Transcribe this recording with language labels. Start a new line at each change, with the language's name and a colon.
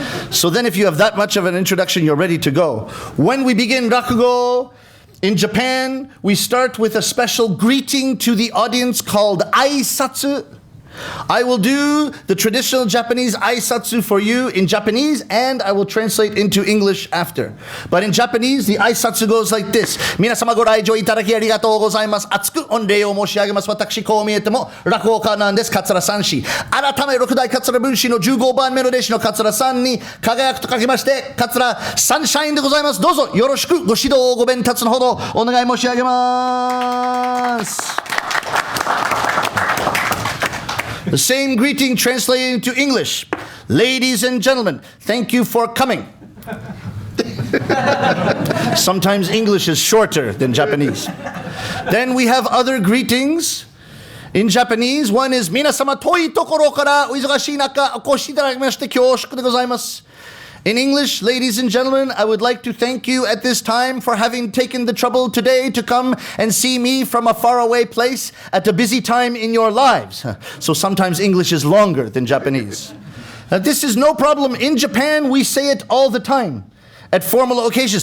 English: So then if you have that much of an introduction, you're ready to go. When we begin Rakugo, in Japan, we start with a special greeting to the audience called aisatsu. I will do the traditional Japanese aisatsu for you in Japanese, and I will translate into English after. But in Japanese, the aisatsu goes like this.
Japanese: 皆様ご来場いただきありがとうございます。厚く御礼を申し上げます。私、こう見えても落語家なんです。桂三氏。改め六代桂文氏の15番目の弟子の桂さんに輝くと書きまして、桂サンシャインでございます。どうぞよろしくご指導ご鞭撻のほどお願い申し上げます。
English: The same greeting translated into English. Ladies and gentlemen, thank you for coming. Sometimes English is shorter than Japanese. Then we have other greetings in Japanese. One is
Japanese: 皆様遠いところからお忙しい中お越しいただきまして恐縮でございます。
English: In English, ladies and gentlemen, I would like to thank you at this time for having taken the trouble today to come and see me from a faraway place at a busy time in your lives. So sometimes English is longer than Japanese. This is no problem. In Japan, we say it all the time. at formal occasions.